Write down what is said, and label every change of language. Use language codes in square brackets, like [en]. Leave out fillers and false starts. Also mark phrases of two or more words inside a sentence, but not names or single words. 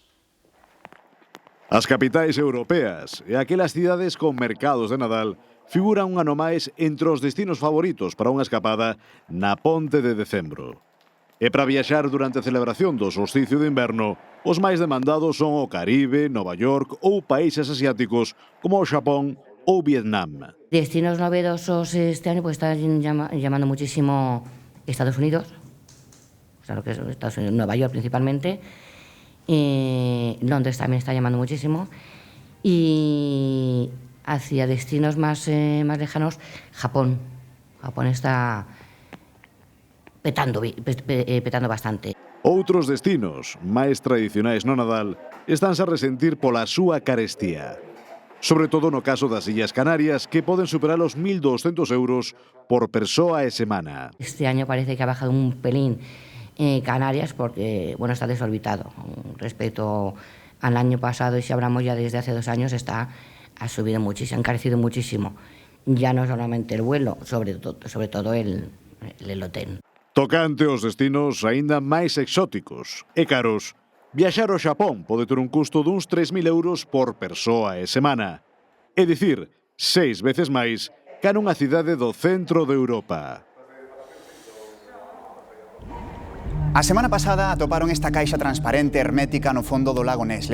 [gl] As capitais europeas e aquelas cidades con mercados de Nadal figuran un ano máis entre os destinos favoritos para unha escapada na ponte de decembro. E para viaxar durante a celebración do solsticio de inverno, os máis demandados son o Caribe, Nova York ou países asiáticos como o Xapón ou Vietnam. [es] Destinos novedosos este año pues están llamando muchísimo Estados Unidos, o sea, lo que es Estados Unidos, Nueva York principalmente, y Londres también está llamando muchísimo, y hacia destinos más lejanos, Japón. Japón está petando bastante. [gl] Outros destinos, máis tradicionais no Nadal, estánse a resentir pola súa carestía. Sobre todo no caso das Illas Canarias, que poden superar os 1.200 euros por persoa e semana. [es] Este año parece que ha bajado un pelín Canarias porque, bueno, está desorbitado. Respecto al año pasado, y si hablamos ya desde hace 2 años, ha subido muchísimo, ha encarecido muchísimo. Ya no solamente el vuelo, sobre todo el hotel. [gl] Tocante aos destinos aínda máis exóticos e caros, viaxar ao Xapón pode ter un custo duns 3.000 euros por persoa e semana. É dicir, 6 veces máis que nunha cidade do centro de Europa. A semana pasada atoparon esta caixa transparente hermética no fondo do lago Ness.